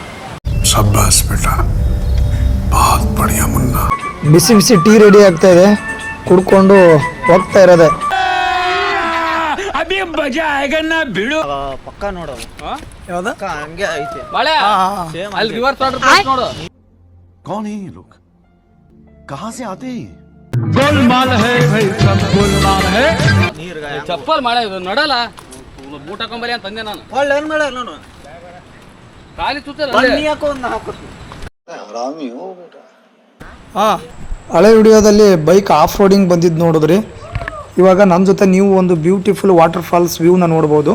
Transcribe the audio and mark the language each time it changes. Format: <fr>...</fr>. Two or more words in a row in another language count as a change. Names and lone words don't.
<kn>ಬಿಸಿ ಬಿಸಿ ಟೀ ರೆಡಿ ಆಗ್ತಾ ಇದೆ, ಕುಡ್ಕೊಂಡು ಹೋಗ್ತಾ ಇರೋದೆ. ಪಕ್ಕ ನೋಡೋದು ಯಾವ್ದ ಹಂಗೆ ಐತೆ ಅಲ್ಲಿ</kn> <en>rivers water</en> <kn>ನೋಡು.</kn> <hi>कौन है ये लोग? कहाँ से आते हैं? गोलमाल है भाई, सब गोलमाल है.</hi> <kn>ನೀರ್ಗ ಚಪ್ಪಲ್ ಮಾಡ ಇದು ನಡಲ್ಲ, ಬೂಟ್ ಹಾಕೊಂಬರಿ ಅಂತ ಅಂದೆ ನಾನು. ಒಳ್ಳೆ ಏನ್ ಮಾಡ ನಾನು ಖಾಲಿ ಸುತ್ತಲ್ಲ ಬನ್ನಿ ಹಾಕೋ ಒಂದು ಹಾಕೋ ಹಳೆ ವಿಡಿಯೋದಲ್ಲಿ</kn> <en>bike off roading</en> <kn>ಬಂದಿದ್ದು ನೋಡಿದ್ರಿ. ಇವಾಗ ನಮ್ಮ ಜೊತೆ ನೀವು ಒಂದು</kn> <en>beautiful water falls</en> <kn>ವ್ಯೂನ ನೋಡ್ಬೋದು.</kn>